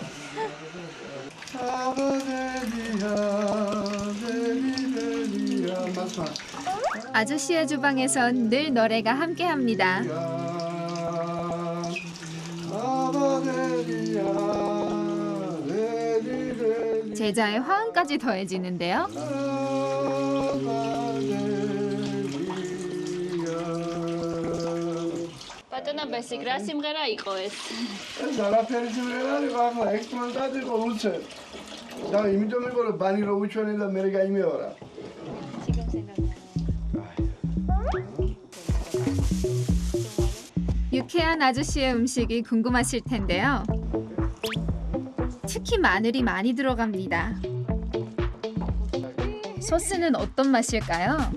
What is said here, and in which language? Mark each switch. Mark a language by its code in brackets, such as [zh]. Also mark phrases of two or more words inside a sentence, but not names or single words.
[ko] 아저씨의 주방에선 늘 노래가 함께합니다. 제자의 화음까지 더해지는데요. [ka] ბატონო ბესიკ, რა სიმღერა იყო ეს? ეს არაფერი სიმღერა არ იყო, ახლა ექსპერიმენტად იყო უცე. და იმიტომ იყო რომ ბანი რო უჩვენე და მე გაიმეორა. [ko] 유쾌한 아저씨의 음식이 궁금하실 텐데요. 특히 마늘이 많이 들어갑니다. 소스는 어떤 맛일까요?